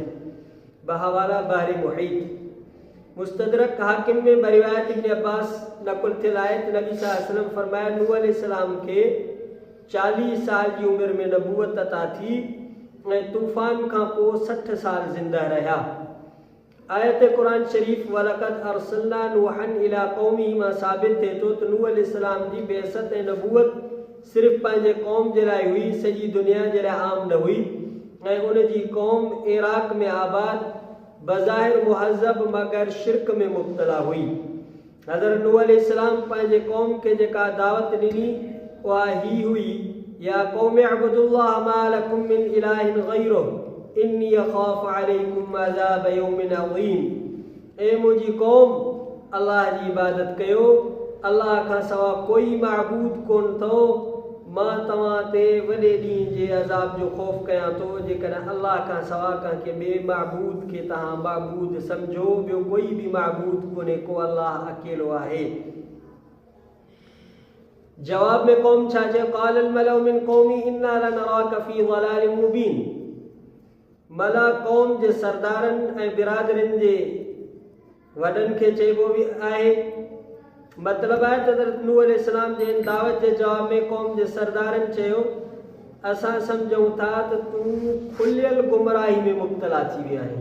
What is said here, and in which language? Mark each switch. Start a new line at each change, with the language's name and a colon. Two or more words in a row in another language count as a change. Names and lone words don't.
Sindhi: बहावाला बहर मुहीत मुस्तदरक हाकिम में रिवायत इब्न अब्बास नक़ुल थियल आहे त नबी
Arabic: صلى الله عليه وسلم
Sindhi: फरमाया नूह अलैहिस्सलाम खे 40 साल जी उमिरि में नबूवत अता थी ऐं तूफ़ान खां पोइ 60 साल ज़िंदा रहिया। आयत कुरान शरीफ
Arabic: ولقد أرسلنا نوحا إلى قومه
Sindhi: मां साबित थिए थो त नूह अलैहिस्सलाम जी बेअसत ऐं नबूवत सिर्फ़ पंहिंजे क़ौम जे लाइ हुई, सॼी दुनिया जे लाइ आम न हुई ऐं उनजी क़ौम इराक़ में आबाद बज़ाहिर मुहज़ब मगर शिरक में मुब्तला हुई। हज़रत नूह अलैहिस्सलाम पंहिंजे क़ौम खे जेका दावत ॾिनी उहा ही हुई,
Arabic: يا قوم اعبدوا الله ما لكم من إله غيره إني أخاف عليكم عذاب يوم عظيم.
Sindhi: ए मुंहिंजी क़ौम अल्लाह जी इबादत कयो, अल्लाह खां सवा कोई माबूद कोन अथव। मां तव्हां ते वॾे ॾींहं जे अज़ाब जो ख़ौफ़ कयां थो जेकॾहिं अल्लाह खां सवा कंहिंखे ॿिए माबूद खे तव्हां माबूद सम्झो। ॿियो कोई बि माबूद कोन्हे, को अल्लाह अकेलो आहे। जवाब में क़ौम छा चयो?
Arabic: قال الملأ من قومه إنا لنراك في ضلال مبين.
Sindhi: मला क़ौम जे सरदारनि ऐं बिरादरनि जे वॾनि खे चइबो आहे। मतिलबु आहे त हज़रत नूह अलैहिस्सलाम जे दावत जे जवाब में क़ौम जे सरदारनि चयो असां सम्झूं था त तूं खुलियल गुमराही में मुब्तला थी विया आहीं।